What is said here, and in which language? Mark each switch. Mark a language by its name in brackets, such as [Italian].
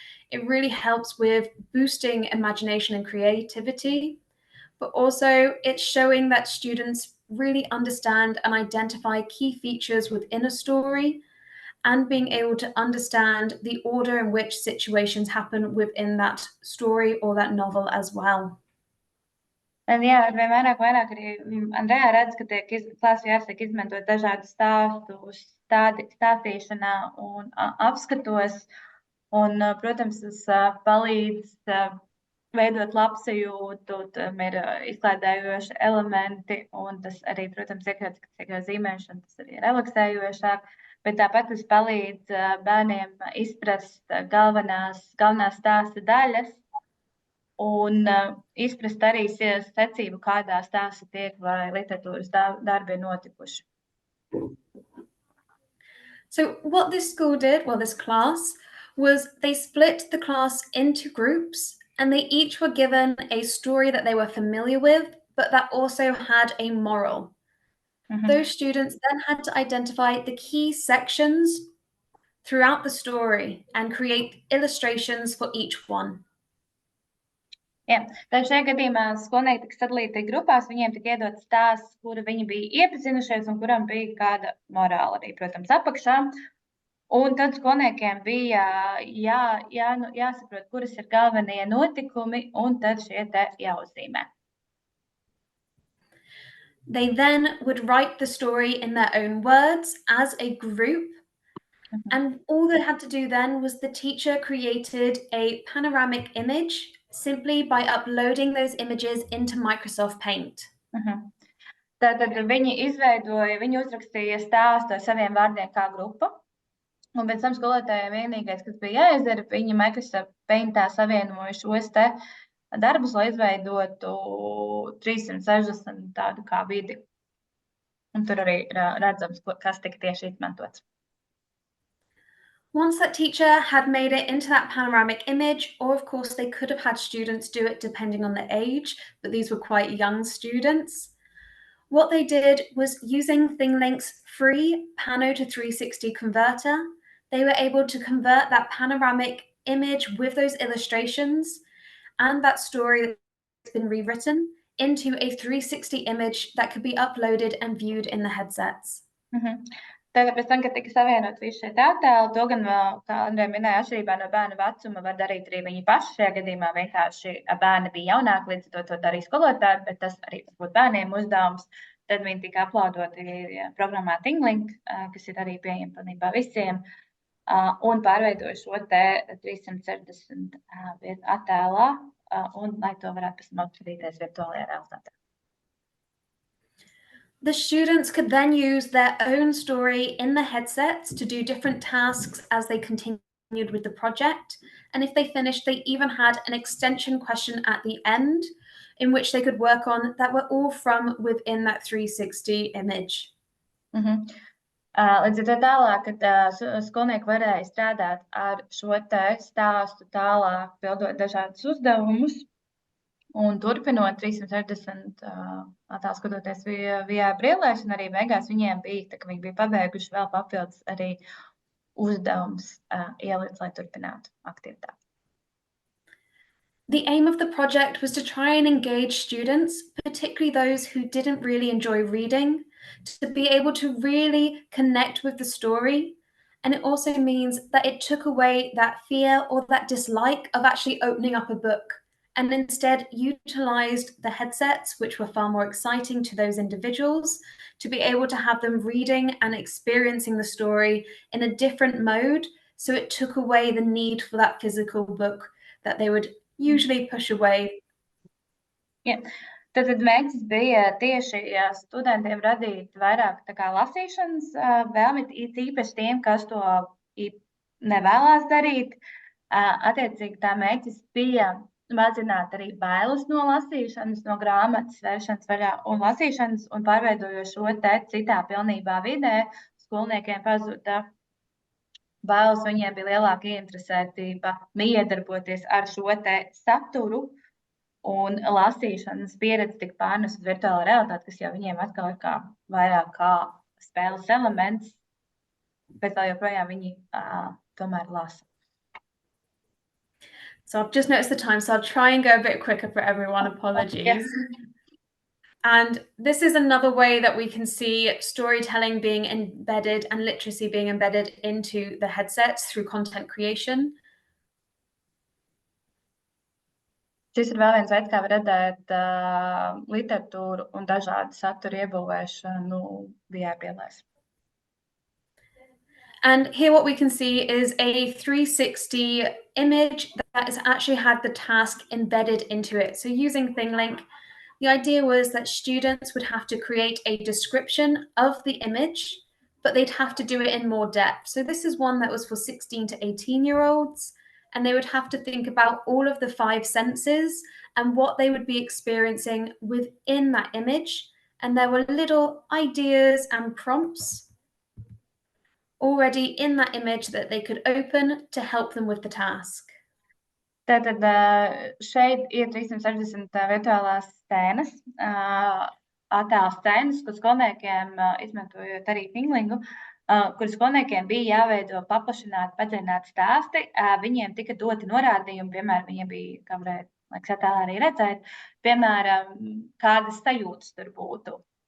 [English] It really helps with boosting imagination and creativity, but also it's showing that students really understand and identify key features within a story and being able to understand the order in which situations happen within that story or that novel as well. [Latvian] Un jā, arvien vairāk arī Andrea redz, ka ClassVR tiek izmantot dažādu stāstu stāstīšanā un apskatos. Un, protams, tas palīdz veidot labsajūtu, tam ir izklaidējoši elementi, un tas arī, protams, iekļauts zīmēšana, tas arī ir relaksējošāk. Bet tāpat tas palīdz bērniem izprast galvenās stāsta daļas un izprast arī secību, kādā stāsta tiek vai literatūras darbi ir notikuši. [English] So what this school did, this class, was they split the class into groups and they each were given a story that they were familiar with, but that also had a moral. Those students then had to identify the key sections throughout the story and create illustrations for each one. [Latvian] Jā, tad šajā gadījumā skolnieki tika sadalīti grupās, viņiem tika iedots stāsts, kuru viņi bija iepazinušies un kuram bija kāda morāla arī, protams, apakšā. Un tad skolniekiem bija jāsaprot, kuras ir galvenie notikumi, un tad šie te jāuzzīmē. [English] They then would write the story in their own words as a group. And all they had to do then was the teacher created a panoramic image simply by uploading those images into Microsoft Paint. [Latvian] Tātad viņi uzrakstīja stāstu ar saviem vārdiem kā grupa. Un pēc tam skolotājiem vienīgais, kas bija jāizdara, viņi Microsoft Paintā savienoja šos te darbus, lai izveidotu 360 tādu kā vidi. Un tur arī redzams, kas tika tieši izmantots. [English] Once that teacher had made it into that panoramic image, or of course they could have had students do it depending on the age, but these were quite young students. What they did was using ThingLink's free Pano to 360 converter, they were able to convert that panoramic image with those illustrations and that story that's been rewritten into a 360 image that could be uploaded and viewed in the headsets. [Latvian] Tātad pēc tam, kad tika savienot visi šie attēli, to gan, kā Andrea minēja, atšķirībā no bērna vecuma var darīt arī viņi paši. Šajā gadījumā vienkārši bērni bija jaunāki, līdz to darīja skolotāji, bet tas arī varbūt bērniem uzdevums. Tad viņi tika uploadoti programmā ThingLink, kas ir arī pieejama pilnībā visiem, un pārveidoja šo te 360 attēlā, un lai to varētu pēc tam apskatīties virtuālajā realitātē. [English] The students could then use their own story in the headsets to do different tasks as they continue with the project. And if they finished, they even had an extension question at the end in which they could work on that were all from within that 360 image. [Latvian] Līdz ar to tālāk, kad skolnieki varēja strādāt ar šo te stāstu tālāk, pildot dažādus uzdevumus un turpinot 360 attēlu skatoties VR brillēs, un arī beigās viņiem bija, tā, ka viņi bija pabeiguši vēl papildus arī uzdevums ielikt, lai turpinātu aktivitāti. [English] The aim of the project was to try and engage students, particularly those who didn't really enjoy reading, to be able to really connect with the story. And it also means that it took away that fear or that dislike of actually opening up a book, and instead utilized the headsets, which were far more exciting to those individuals, to be able to have them reading and experiencing the story in a different mode. So it took away the need for that physical book that they would usually push away. Yeah. [Latvian] Tad mērķis bija tieši studentiem radīt vairāk tā kā lasīšanas vēlmi, īpaši tiem, kas to nevēlās darīt. Attiecīgi tā mērķis bija mazināt arī bailes no lasīšanas, no grāmatas vēršanas vaļā un lasīšanas, un pārveidojot šo te citā pilnībā vidē, skolniekiem pazuda bailes, viņiem bija lielāka ieinteresētība miedarboties ar šo te saturu, un lasīšanas pieredze tika pārnest uz virtuālo realitāti, kas jau viņiem atkal ir vairāk kā spēles elements, bet vēl joprojām viņi tomēr lasa. [English] So I've just noticed the time, so I'll try and go a bit quicker for everyone. Apologies. Yes. And this is another way that we can see storytelling being embedded and literacy being embedded into the headsets through content creation. [Latvian] Šis ir vēl viens veids, kā var redzēt literatūru un dažādu saturu iebūvēšanu VR brillēs. [English] And here what we can see is a 360 image that has actually had the task embedded into it. So using ThingLink, the idea was that students would have to create a description of the image, but they'd have to do it in more depth. So this is one that was for 16 to 18-year-olds. And they would have to think about all of the 5 senses and what they would be experiencing within that image. And there were little ideas and prompts already in that image that they could open to help them with the task. [Latvian] Tātad šeit ir 360 virtuālās scēnas, attēlu scēnas, kur skolniekiem, izmantojot arī ThingLinku, kur skolniekiem bija jāveido paplašināti, padziļināti stāsti. Viņiem tika doti norādījumi, piemēram, viņiem bija, kā varētu attēlā arī redzēt, piemēram, kādas sajūtas tur būtu.